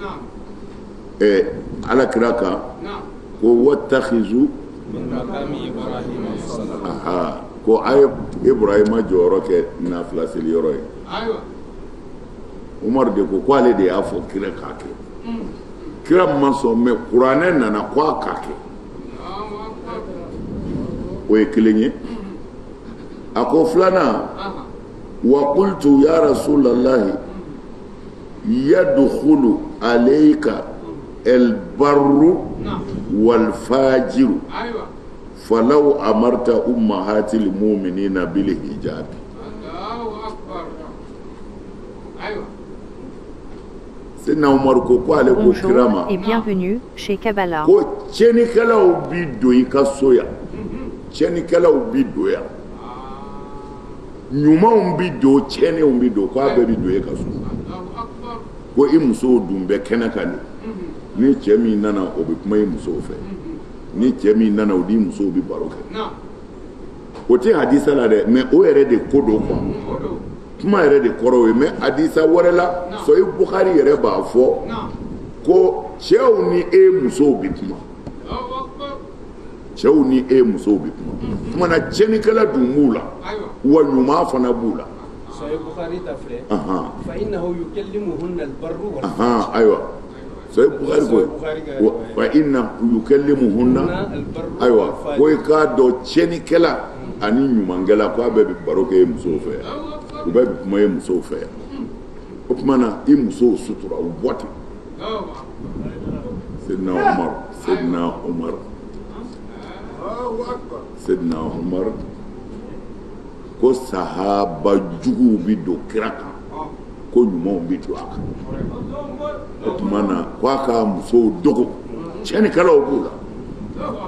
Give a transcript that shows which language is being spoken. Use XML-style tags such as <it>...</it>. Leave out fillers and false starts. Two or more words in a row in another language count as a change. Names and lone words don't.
<bm>ala kira kan ko watakhizu ko a ye Ibrahima jɔyɔrɔ kɛ nafila seli yɔrɔ ye Umar de ko ale de y'a fɔ kira k'a kɛ kira ma sɔn mɛ kuranɛ nana ko a k'a kɛ o ye kelen ye a ko filanan</bm> <ar>وقلت يا رسول الله يدخل عليك البر والفاجر فلو أمرت أمهات المؤمنين بالحجاب</ar> <fr>Bonjour et bienvenue chez Kabbalah.</fr> <bm>ko cɛnikɛlaw bi don I ka so yan cɛnikɛlaw bi don yan ɲumanw bi don cɛniw bi don ko a bɛɛ bi don I ka so ko I musow dun bɛ kɛnɛ kan ni cɛ min nana o bɛ kuma I musow fɛ ni cɛ min nana o di musow bi baro kɛ o tɛ hadisa la dɛ mais o yɛrɛ de ko do quoi kuma yɛrɛ de kɔrɔ ye mais hadisa wɛrɛ la Sahih Bukhari yɛrɛ b'a fɔ ko cɛw ni musow bi kuma cɛw ni musow bi kuma kuma na cɛnikɛla dun b'u la wa ɲuman fana b'u la</bm> <ar>Sahih Bukhari</ar> <bm>ta filɛ</bm> <ar>فإنه يكلمهن البر و</ar> <bm>ayiwa Sahih Bukhari ko</bm> <ar>وإن يكلمهن</ar> <bm>ayiwa ko I k'a dɔn cɛnikɛla ani ɲumankɛla ko a bɛɛ bi baro kɛ musow fɛ u bɛɛ bi kuma musow fɛ o tuma na I musow sutura u bɔ ten Sayyidina Umar ko sahaba juguw bi don kira kan ko ɲumanw bi don a kan o tuma na ko a ka musow dogo cɛnikɛlaw b'u la</bm>